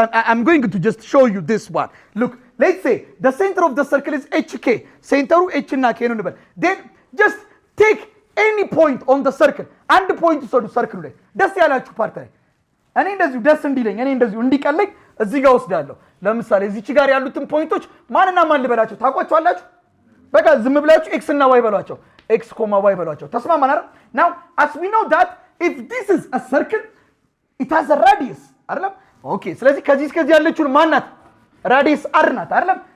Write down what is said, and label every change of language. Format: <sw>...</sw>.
<en>I'm going to just show you this one look let's say the center of the circle is hk</en> <am>ሴንተሩ h እና k ነው እንበል</am> <en>then just take any point on the circle and point</en> <am>ሰዱ ሰርክሉ ላይ ደስ ያላችሁ ፓርት ላይ እኔ እንደዚሁ ደስ እንዲለኝ እኔ እንደዚሁ እንዲቀለኝ እዚህ ጋር ወስዳለሁ ለምሳሌ እዚች ጋር ያሉትን ፖይንቶች ማንና ማን ልበላቸው ታውቋቸዋላችሁ በቃ ዝም ብላችሁ x እና y በሏቸው x, y በሏቸው ተስማማን አይደል?</am> <en>now as we know that if this is a circle it has a radius</en> <am>አይደል? okay ስለዚህ ከዚህ እስከዚህ ያለችው ማናት? radius r ናት አይደል?</am>